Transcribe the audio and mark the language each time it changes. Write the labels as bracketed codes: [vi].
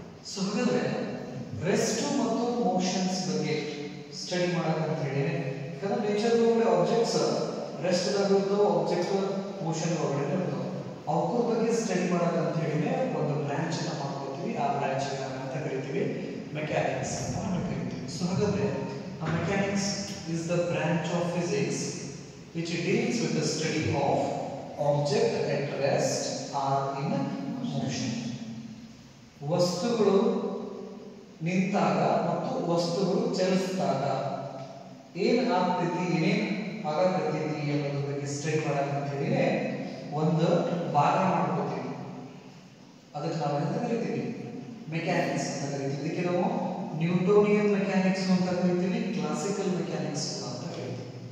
[kn] So ಹಾಗಾದ್ರೆ rest ಮತ್ತು motions ಬಗ್ಗೆ ಸ್ಟಡಿ ಮಾಡಬೇಕಂತ ಹೇಳಿದ್ರೆ ಯಾಕಂದ್ರೆ ನೇಚರ್ ಒಳಗಡೆ ಆಬ್ಜೆಕ್ಟ್ಸ್ ರೆಸ್ಟ್ ಆಗಿರ್ತಾವ, ಆಬ್ಜೆಕ್ಟ್ ಮೋಷನ್ ಒಳಗಡೆ ಇರ್ತಾವ. ಅವ್ರ ಬಗ್ಗೆ ಸ್ಟಡಿ ಮಾಡಬೇಕಂತ ಹೇಳಿದ್ರೆ ಒಂದು ಬ್ರಾಂಚ್ ಅನ್ನ ಮಾಡ್ಕೊತೀವಿ. ಆ ಬ್ರಾಂಚ್ ಅಂತ ಕರಿತೀವಿ ಮೆಕ್ಯಾನಿಕ್ಸ್ ಅಂತ ಕರಿತೀವಿ. ಸೊ ಹಾಗಾದ್ರೆ ಆ [en] Mechanics is the branch of physics which deals with the study of object at rest or in motion. [kn] ವಸ್ತುಗಳು ನಿಂತಾಗ ಮತ್ತು ವಸ್ತುಗಳು ಚಲಿಸಿದಾಗ ಏನ್ ಆಗ್ತೈತಿ, ಏನೇನ್ ಆಗತೈತಿ ಅನ್ನೋದ್ರ ಬಗ್ಗೆ ಸ್ಟಡಿ ಮಾಡಬೇಕಂತ ಹೇಳಿದ್ರೆ ಒಂದು ಭಾಗ ಮಾಡ್ಕೋತೀವಿ. ಅದಕ್ಕೆ ನಾವು ಎಂತ ಕರಿತೀವಿ? ಮೆಕ್ಯಾನಿಕ್ಸ್ ಅಂತ ಕರಿತೀವಿ. ಇದಕ್ಕೆ ನಾವು ನ್ಯೂಟೋನಿಯನ್ ಮೆಕ್ಯಾನಿಕ್ಸ್ ಅಂತ ಕರಿತೀವಿ, ಕ್ಲಾಸಿಕಲ್ ಮೆಕ್ಯಾನಿಕ್ಸ್ ಅಂತ ಕರಿತೀವಿ.